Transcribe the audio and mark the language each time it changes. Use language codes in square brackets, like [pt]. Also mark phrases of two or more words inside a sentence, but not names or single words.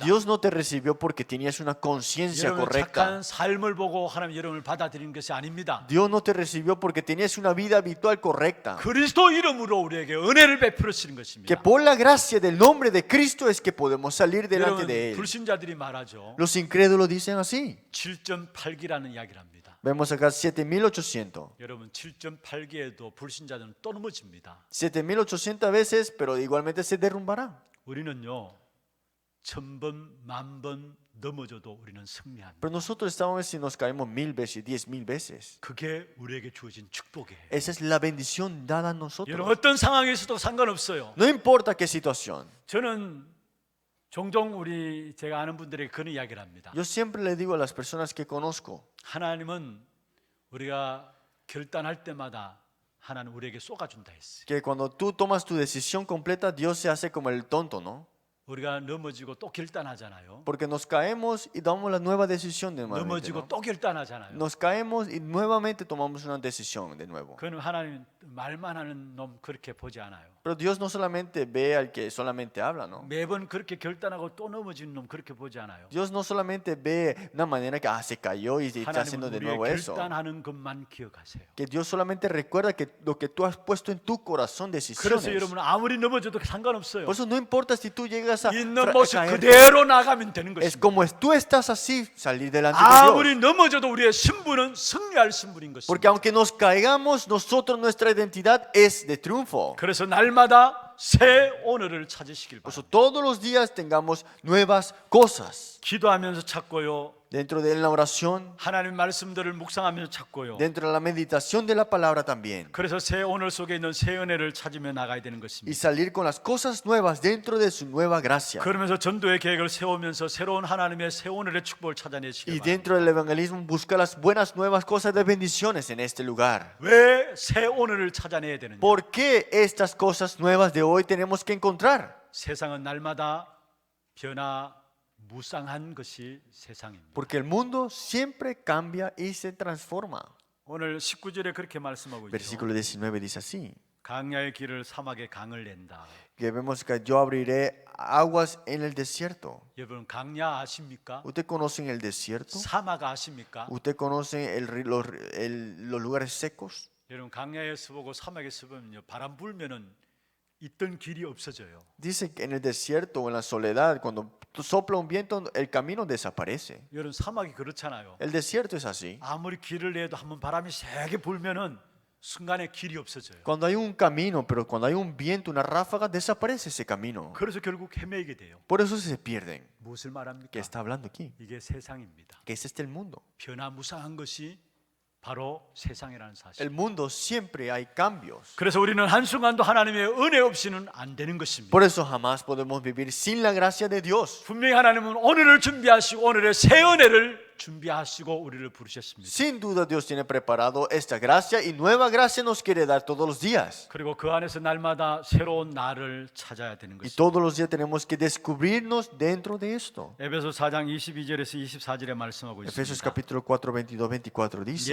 [es] Dios no te recibió porque tenías una conciencia [ko] 여러분 [es] correcta. [ko] 착한 삶을 보고 하나님 여러분을 받아들이는 것이 아닙니다. [es] Dios no te recibió porque tenías una vida habitual correcta. [ko] 그리스도 이름으로 우리에게 은혜를 베풀으시는 [es] Que [ko] 것입니다. [es] por la gracia del nombre de Cristo es que podemos salir delante [ko] 여러분 [es] de Él. [ko] 불신자들이 말하죠. [es] Los incrédulos dicen así. [ko] 7.8기라는 이야기를 합니다. [es] Vemos acá 7800. [ko] 여러분 7.8기에도 불신자들은 또 넘어집니다. [es] 7800 veces, pero igualmente se derrumbará. [ko] 우리는요 1000번, 10,000번 넘어져도 우리는 승리합니다. [es] Pero nosotros estamos si nos caemos 1000 veces, 10,000 veces. [ko] 그게 우리에게 주어진 축복이에요. [es] Esa es la bendición dada a [ko] 여러분 [es] nosotros. [ko] 어떤 상황에서도 상관없어요. [es] No importa qué situación. [ko] 저는 종종 제가 아는 분들에게 그런 이야기를 합니다. [es] Yo siempre le digo a las personas que conozco [ko] 하나님은 우리가 결단할 때마다 하나님 우리에게 쏟아준다 했어요. [es] que cuando tú tomas tu decisión completa, Dios se hace como el tonto, ¿no? [ko] 우리가 넘어지고 또 결단하잖아요. [es] Porque nos caemos y tomamos la nueva decisión de nuevo. [ko] 넘어지고 또 결단하잖아요. [es] Nos caemos y nuevamente tomamos una decisión de nuevo. [ko] 그건 하나님 말만 하는 놈 그렇게 보지 않아요. [es] Pero Dios no solamente ve al que solamente habla, ¿no? [ko] 매번 그렇게 결단하고 또 넘어지는 놈 그렇게 보지 않아요. [es] Dios no solamente ve una manera que se cayó y está haciendo [ko] 하나님은 [es] de [ko] 우리의 [es] nuevo eso. [ko] 결단하는 것만 기억하세요. [es] Que Dios solamente recuerda que lo que tú has puesto en tu corazón, [ko] 그래서 [es] decisiones. [ko] 여러분 아무리 넘어져도 상관없어요. [es] Por eso no importa si tú llegas a [ko] 있는 모습 [es] caer. [ko] 그대로 나가면 되는 [es] Es [ko] 것입니다. [es] como tú estás así, salir delante de [ko] 아무리 [es] Dios. [ko] 넘어져도 우리의 신분은 승리할 신분인 것입니다. [es] Porque aunque nos caigamos, nosotros nuestra identidad es de triunfo. [ko] 그래서 날마다 새 오늘을 찾으시길 [es] Por eso [ko] 바랍니다. [es] todos los días tengamos nuevas cosas. [ko] 기도하면서 찾고요. [es] Dentro de la oración, [ko] 하나님 말씀들을 묵상하면서 찾고요. [es] dentro de la meditación de la palabra también. [ko] 그래서 새 오늘 속에 있는 새 은혜를 찾으며 나가야 되는 [es] Y [ko] 것입니다. [es] salir con las cosas nuevas dentro de su nueva gracia. [ko] 그러면서 전도의 계획을 세우면서 새로운 하나님의 새 오늘의 축복을 [es] Y [ko] 찾아내시길 바랍니다. [es] dentro del evangelismo busca las buenas nuevas cosas de bendiciones en este lugar. [ko] 왜 새 오늘을 찾아내야 되느냐? [es] ¿Por qué estas cosas nuevas de hoy tenemos que encontrar? [ko] 세상은 날마다 변화무쌍한 것이 세상입니다. [es] Porque el mundo siempre cambia y se transforma. [ko] 오늘 19절에 그렇게 말씀하고 있죠. [es] Versículo 19 dice así. [ko] 강야의 길을 사막에 강을 낸다. [es] Que vemos que yo abriré aguas en el desierto. [ko] 여러분 강야 아십니까? [es] ¿Usted conoce el desierto? [ko] 사막 아십니까? [es] ¿Usted conoce los lugares secos? [ko] 여러분 강야에서 보고 사막에서 보면요 바람 불면은 있던 길이 없어져요. [es] Dice que en el desierto o en la soledad, cuando sopla un viento, el camino desaparece. [ko] 여러분 사막이 그렇잖아요. [es] El desierto es así. [ko] 아무리 길을 내도 한번 바람이 세게 불면은 순간에 길이 없어져요. [es] Cuando hay un camino, pero cuando hay un viento, una ráfaga, desaparece ese camino. [ko] 그래서 결국 헤매게 돼요. [es] Por eso se pierden. [ko] 무엇을 말합니까? [es] ¿Qué está hablando aquí? [ko] 이게 세상입니다. [es] Que es este el mundo. [ko] 변화무쌍한 것이 바로 세상이라는 사실. [es] El mundo siempre hay cambios. [ko] 그래서 우리는 한순간도 하나님의 은혜 없이는 안 되는 것입니다. [es] Por eso jamás podemos vivir sin la gracia de Dios. [ko] 분명히 하나님은 오늘을 준비하시고 오늘의 새 은혜를 준비하시고 우리를 부르셨습니다. [es] Sin duda Dios tiene preparado esta gracia y nueva gracia nos quiere dar todos los días. [ko] 그리고 그 안에서 날마다 새로운 나를 찾아야 되는 [es] Y [ko] 것입니다. [es] todos los días tenemos que descubrirnos dentro de esto. [ko] 에베소 4장 22절에서 24절에 말씀하고 [es] Efesios [ko] 있습니다. [es] capítulo 4, 22, 24 dice,